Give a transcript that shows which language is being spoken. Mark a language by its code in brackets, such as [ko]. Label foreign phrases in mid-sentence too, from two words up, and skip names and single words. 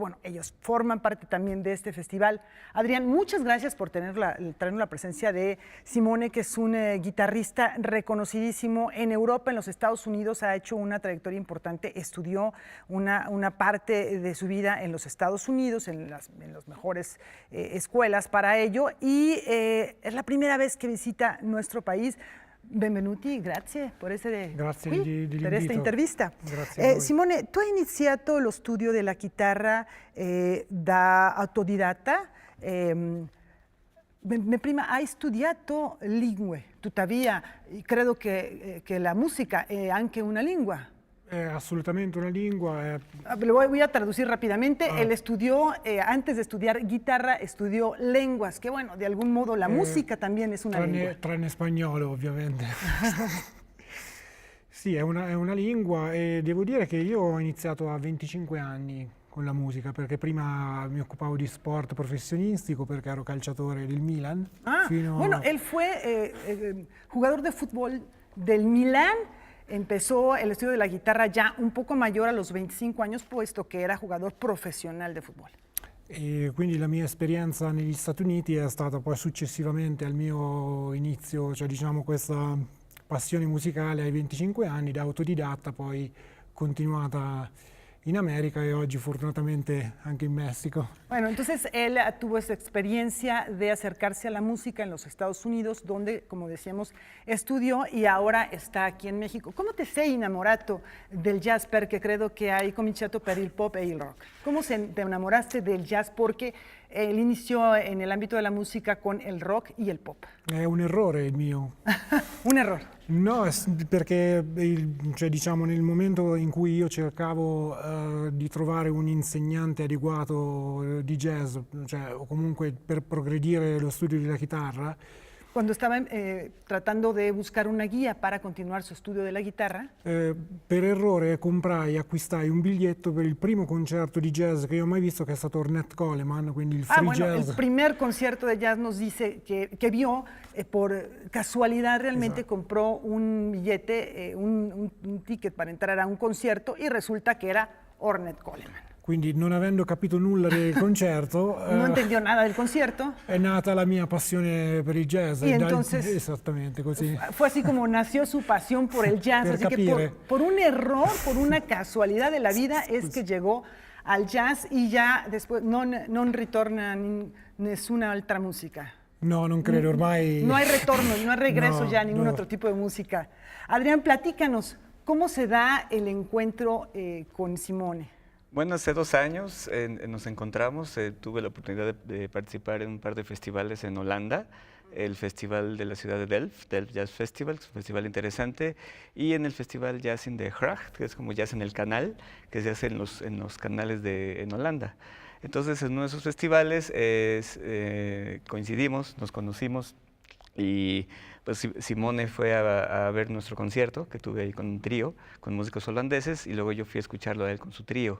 [es] Bueno, ellos forman parte también de este festival. Adrián, muchas gracias por traernos la presencia de Simone, que es un guitarrista reconocidísimo en Europa, en los Estados Unidos. Ha hecho una trayectoria importante, estudió una parte de su vida en los Estados Unidos, en las mejores escuelas para ello, y es la primera vez que visita nuestro país. [it] Benvenuti, grazie per essere qui, per questa intervista. Simone, tu hai iniziato lo studio della chitarra da autodidatta, prima hai studiato lingue, tuttavia credo che la musica è anche una lingua. È assolutamente una lingua. [es] Lo voy a traducir rápidamente. Él estudió, antes de estudiar guitarra, estudió lenguas, que bueno, de algún modo la música también es una lingua. [it] Tranne spagnolo, ovviamente. Sì, è una lingua e devo dire che io ho iniziato a 25 anni con la musica, perché prima mi occupavo di sport professionistico perché ero calciatore del Milan. [es] Bueno, él fue jugador de fútbol del Milán. Empezó el estudio de la guitarra ya un poco mayor a los 25 años, puesto que era jugador profesional de fútbol. [it] E quindi la mia esperienza negli Stati Uniti è stata poi successivamente al mio inizio, cioè diciamo questa passione musicale ai 25 anni, da autodidatta, poi continuata in América [es] y hoy [it] fortunatamente anche en México. [es] Bueno, entonces él tuvo esa experiencia de acercarse a la música en los Estados Unidos, donde, como decíamos, estudiò y ahora está aquí en México. ¿Cómo te [it] sei innamorato del jazz? Perché credo che hai cominciato per il pop e il rock. [es] ¿Cómo te enamoraste del jazz? Porque él inició en el ámbito de la música con el rock y el pop. [it] È un errore il mio. Un errore? No, perché cioè, diciamo, nel momento in cui io cercavo di trovare un insegnante adeguato di jazz, cioè, o comunque per progredire lo studio della chitarra, [es] Cuando estaba tratando de buscar una guía para continuar su estudio de la guitarra, [it] per errore acquistai un biglietto per il primo concerto di jazz che io ho mai visto, che è stato Ornette Coleman, quindi il free jazz. [es] El primer concierto de jazz nos dice que vio, por casualidad realmente compró un billete, un ticket para entrar a un concierto y resulta que era Ornette Coleman. [it] Quindi non avendo capito nulla del concerto, [es] no entendió nada del concierto. [it] È nata la mia passione per il jazz. [es] Y entonces, [it] esattamente così. [es] Fue así como nació su pasión por el jazz. Así que por un error, por una casualidad de la vida, es que llegó al jazz y ya después [it] non ritorna nessuna altra musica. No, non credo, ormai... [es] No hay retorno, no hay regreso ya a ningún otro tipo de música. Adrián, platícanos, ¿cómo se da el encuentro con Simone? Bueno, hace 2 años nos encontramos, tuve la oportunidad de participar en un par de festivales en Holanda, el festival de la ciudad de Delft Jazz Festival, que es un festival interesante, y en el festival Jazz in the Gracht, que es como Jazz en el Canal, que se hace en los canales en Holanda. Entonces, en uno de esos festivales coincidimos, nos conocimos, y pues Simone fue a ver nuestro concierto, que tuve ahí con un trío, con músicos holandeses, y luego yo fui a escucharlo a él con su trío.